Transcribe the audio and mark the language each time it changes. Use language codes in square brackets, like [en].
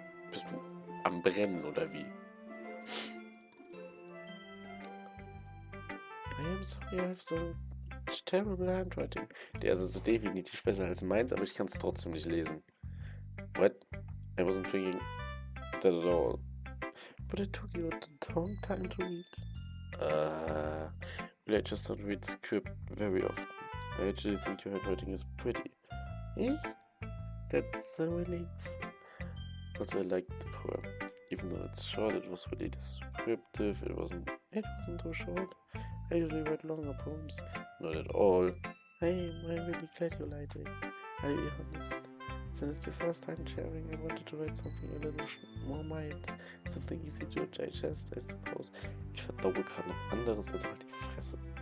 [de] Bist du am Brennen oder wie? [en] I am sorry, I have so terrible handwriting. [de] Der ist also definitiv besser als meins, aber ich kann es trotzdem nicht lesen. [en] What? I wasn't thinking that at all. But it took you a long time to read. Well, I just don't read script very often. I actually think your handwriting is pretty. Eh? That's a relief. Also, I liked the poem. Even though it's short, it was really descriptive. It wasn't too short. I usually write longer poems. Not at all. I'm really glad you liked it. I'll be honest. Since it's the first time sharing, I wanted to write something a little more mild. Something easy to digest, I suppose. [de] Ich verdaue gerade noch anderes, also halt die Fresse.